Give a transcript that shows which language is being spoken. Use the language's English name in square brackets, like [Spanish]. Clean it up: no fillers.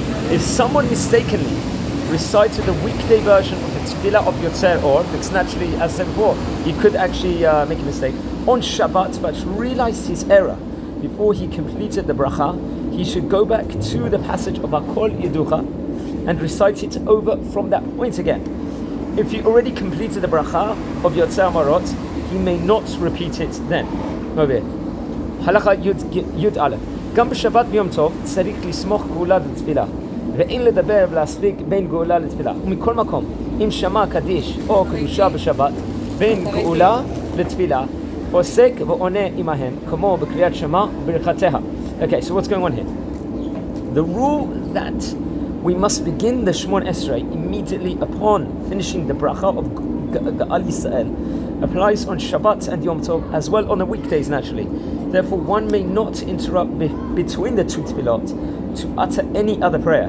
[English] If someone mistakenly recited the weekday version of the tefillah of Yotzer Or, it's naturally, as I said before, he could actually make a mistake on Shabbat, but realized his error before he completed the bracha, he should go back to the passage of Hakol Yeducha and recite it over from that point again. If he already completed the bracha of Yotzer Marot, he may not repeat it then. Over here. Halacha Yud Aleph. [Hebrew] גם בשבת ביום טוב צריך לסמוך גאולה לתפילה ואין לדבר ולהספיק בין גאולה לתפילה. ומכל מקום, אם שמע קדיש או קדושה בשבת בין גאולה לתפילה, עוסק ועונה עמהם, כמו בקריאת שמע ברכתיה. [English] Okay, so what's going on here? The rule that we must begin the Shmon Esrei immediately upon finishing the bracha of Ga'al Yisrael applies on Shabbat and Yom Tov as well on the weekdays naturally. Therefore, one may not interrupt between the two tefillot to utter any other prayer.